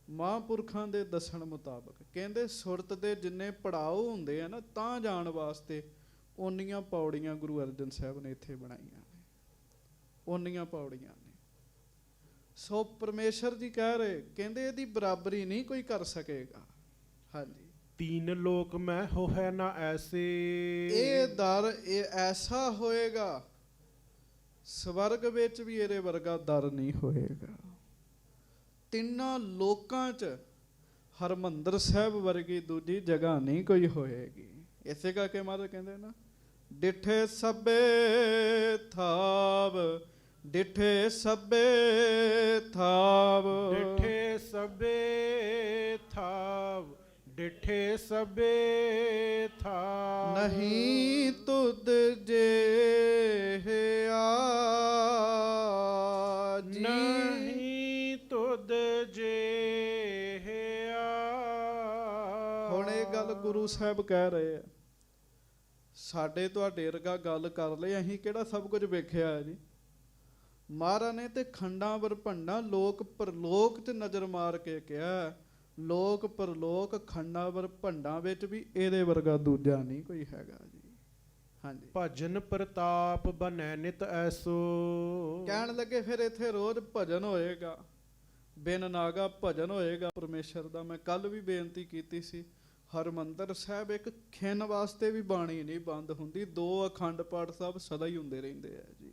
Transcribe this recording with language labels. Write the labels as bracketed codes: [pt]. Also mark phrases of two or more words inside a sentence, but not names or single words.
[pa] ਮਹਾਂਪੁਰਖਾਂ ਦੇ ਦੱਸਣ ਮੁਤਾਬਕ ਕਹਿੰਦੇ ਸੁਰਤ ਦੇ ਜਿੰਨੇ ਪੜਾਅ ਹੁੰਦੇ ਆ ਨਾ ਤਾਂ ਜਾਣ ਵਾਸਤੇ ਓਨੀਆਂ ਪੌੜੀਆਂ ਗੁਰੂ ਅਰਜਨ ਸਾਹਿਬ ਨੇ ਇੱਥੇ ਬਣਾਈਆਂ ਨੇ, ਓਨੀਆਂ ਪੌੜੀਆਂ ਨੇ। ਸੋ ਪਰਮੇਸ਼ਰ ਜੀ ਕਹਿ ਰਹੇ, ਕਹਿੰਦੇ ਇਹਦੀ ਬਰਾਬਰੀ ਨਹੀਂ ਕੋਈ ਕਰ ਸਕੇਗਾ। ਹਾਂਜੀ, [hi] तीन लोक में हो है ना ऐसे, [pa] ਇਹ ਦਰ ਇਹ ਐਸਾ ਹੋਏਗਾ, ਸਵਰਗ ਵਿੱਚ ਵੀ ਇਹਦੇ ਵਰਗਾ ਦਰ ਨਹੀਂ ਹੋਏਗਾ। ਤਿੰਨਾਂ ਲੋਕਾਂ 'ਚ ਹਰਮੰਦਰ ਸਾਹਿਬ ਵਰਗੀ ਦੂਜੀ ਜਗ੍ਹਾ ਨਹੀਂ ਕੋਈ ਹੋਏਗੀ। ਇਸੇ ਕਰਕੇ ਮਹਾਰਾਜ ਕਹਿੰਦੇ ਨਾ, ਡਿਠੇ ਸਭੇ ਥਾਵ, ਡਿਠੇ ਸਭੇ ਥਾਵ, ਡਿਠੇ ਸਭੇ ਥਾਵ, ਡਿਠੇ ਸਭੇ ਥਾਵ, ਨਹੀਂ ਤੁਧ ਜੇ ਆਜੀ। ਨਹੀਂ ਤੁਧ ਜੇ ਹੁਣ ਇਹ ਗੱਲ ਗੁਰੂ ਸਾਹਿਬ ਕਹਿ ਰਹੇ ਆ, ਸਾਡੇ ਤੁਹਾਡੇ ਵਰਗਾ ਗੱਲ ਕਰ ਲਈ, ਅਸੀਂ ਕਿਹੜਾ ਸਭ ਕੁਝ ਵੇਖਿਆ ਹੈ ਜੀ। ਮਹਾਰਾਜ ਨੇ ਤੇ ਖੰਡਾਂ ਬਰਭੰਡਾਂ ਲੋਕ ਪਰਲੋਕ 'ਚ ਨਜ਼ਰ ਮਾਰ ਕੇ ਕਿਹਾ, ਲੋਕ ਪਰਲੋਕ ਖੰਡਾਂ ਬਰਭੰਡਾਂ ਵਿੱਚ ਵੀ ਇਹਦੇ ਵਰਗਾ ਦੂਜਾ ਨਹੀਂ ਕੋਈ ਹੈਗਾ ਜੀ। ਹਾਂਜੀ, [hi] भजन प्रताप बनै नित ऐसो, [pa] ਕਹਿਣ ਲੱਗੇ ਫਿਰ ਇੱਥੇ ਰੋਜ਼ ਭਜਨ ਹੋਏਗਾ, ਬਿਨ ਨਾਗਾ ਭਜਨ ਹੋਏਗਾ ਪਰਮੇਸ਼ਰ ਦਾ। ਮੈਂ ਕੱਲ ਵੀ ਬੇਨਤੀ ਕੀਤੀ ਸੀ, ਹਰਮੰਦਰ ਸਾਹਿਬ ਇੱਕ ਖਿੰਨ ਵਾਸਤੇ ਵੀ ਬਾਣੀ ਨਹੀਂ ਬੰਦ ਹੁੰਦੀ, 2 ਅਖੰਡ ਪਾਠ ਸਾਹਿਬ ਸਦਾ ਹੀ ਹੁੰਦੇ ਰਹਿੰਦੇ ਆ ਜੀ।